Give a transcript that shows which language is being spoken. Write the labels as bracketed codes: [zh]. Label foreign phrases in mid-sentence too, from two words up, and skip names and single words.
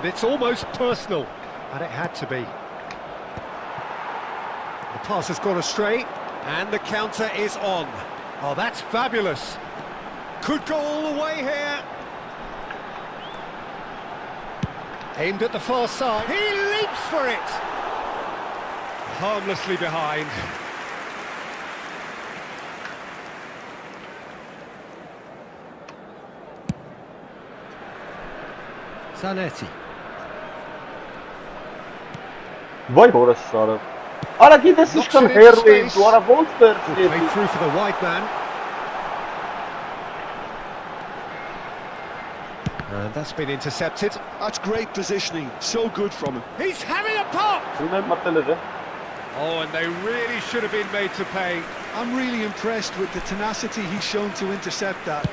[en] It's almost personal, and it had to be. The pass has gone astray, and the counter is on. Oh, that's fabulous. Could go all the way here. Aimed at the far side. He leaps for it. Harmlessly behind. Zanetti. [tr] Vay Boris Sarı. Ara gidesiz [hy] ինչքան հերու էին, դու արա ոնց վերցրի։ [en] Played through for the wide man. And that's been intercepted. That's great positioning, so good from him. He's having a pop! Oh, and they really should have been made to pay. I'm really impressed with the tenacity he's shown to intercept that.